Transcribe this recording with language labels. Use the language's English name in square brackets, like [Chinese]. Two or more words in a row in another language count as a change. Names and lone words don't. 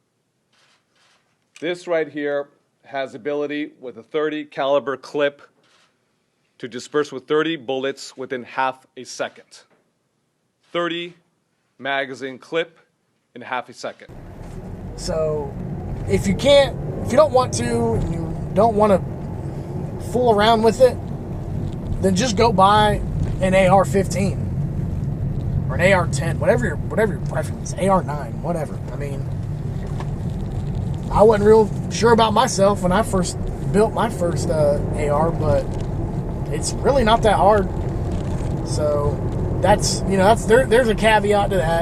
[English] This right here has ability with a .30 caliber clip to disperse with 30 bullets within half a second. 30 magazine clip in half a second. So if you don't want to, and you don't want to fool around with it, then just go buy an AR-15 or an AR-10, whatever your preference, AR-9, whatever. I mean, I wasn't real sure about myself when I first built my first AR, but it's really not that hard. So there's a caveat to that.